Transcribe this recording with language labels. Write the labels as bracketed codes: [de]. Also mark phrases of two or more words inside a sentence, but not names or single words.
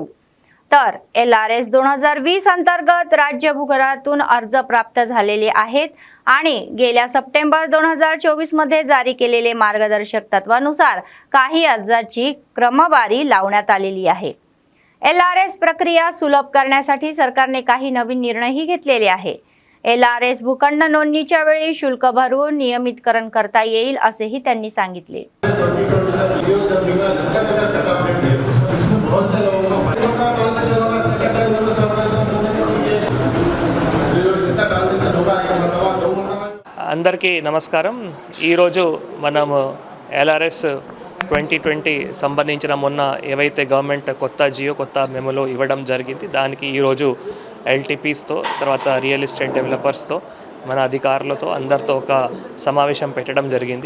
[mr] तर LRS 2020 अंतर्गत राज्य भूखंडातून अर्ज प्राप्त झालेले आहेत आणि गेल्या सप्टेंबर 2024 मध्ये जारी केलेले मार्गदर्शक तत्वानुसार काही अर्जाची क्रमवारी लावण्यात आलेली आहे। LRS प्रक्रिया सुलभ करण्यासाठी सरकारने काही नवीन निर्णयही घेतलेले आहे। LRS भूखंड नोंदणीच्या वेळी शुल्क भरून नियमितकरण करता येईल असेही त्यांनी सांगितले। [te] అందరికీ నమస్కారం। ఈరోజు మనం LRS 2020 సంబంధించిన మొన్న ఏవైతే గవర్నమెంట్ కొత్త జియో కొత్త మెమోలో ఇవ్వడం జరిగింది, దానికి ఈరోజు LTPస్తో తర్వాత [en] real estate developers [te] మన అధికారులతో అందరితో ఒక సమావేశం పెట్టడం జరిగింది।